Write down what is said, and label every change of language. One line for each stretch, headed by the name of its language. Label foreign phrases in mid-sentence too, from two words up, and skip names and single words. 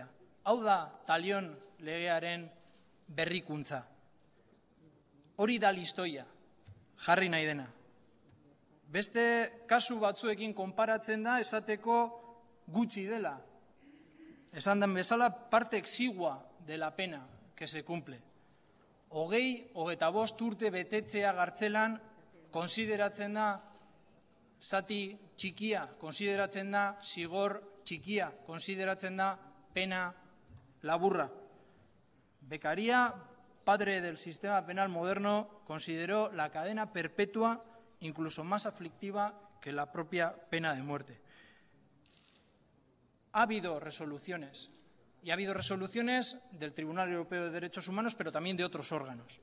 Basque: Hau da talion legearen berrikuntza. Hori da listoia, jarri nahi dena. Beste kasu batzuekin konparatzen da esateko gutxi dela. Esan den bezala
Spanish: parte exigua de la pena que se cumple.
Basque: 25 urte betetzea gartzelan konsideratzen da zati txikia, konsideratzen da zigor txikia, konsideratzen da pena laburra.
Spanish: Beccaria, padre del sistema penal moderno, consideró la cadena perpetua incluso más aflictiva que la propia pena de muerte. Ha habido resoluciones, y ha habido resoluciones del Tribunal Europeo de Derechos Humanos, pero también de otros órganos.